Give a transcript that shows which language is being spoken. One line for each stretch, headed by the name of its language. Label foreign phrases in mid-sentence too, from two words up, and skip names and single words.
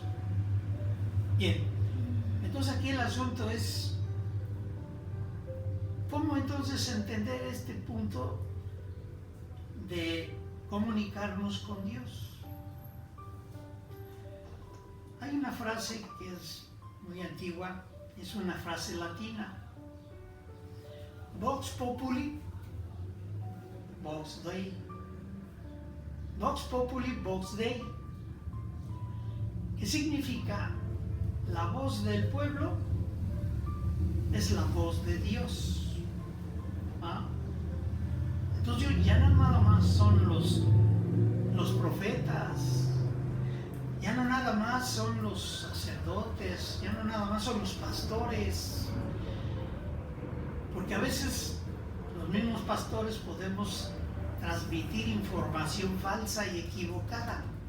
Spanish: Bien, entonces aquí el asunto es, ¿cómo entonces entender este punto de comunicarnos con Dios? Hay una frase que es muy antigua, es una frase latina:
Latin: Vox populi, vox Dei. Vox populi, vox Dei.
Spanish: ¿Qué significa? La voz del pueblo es la voz de Dios. ¿Ah? Entonces ya no nada más son los profetas, ya no nada más son los sacerdotes, ya no nada más son los pastores, porque a veces los mismos pastores podemos transmitir información falsa y equivocada.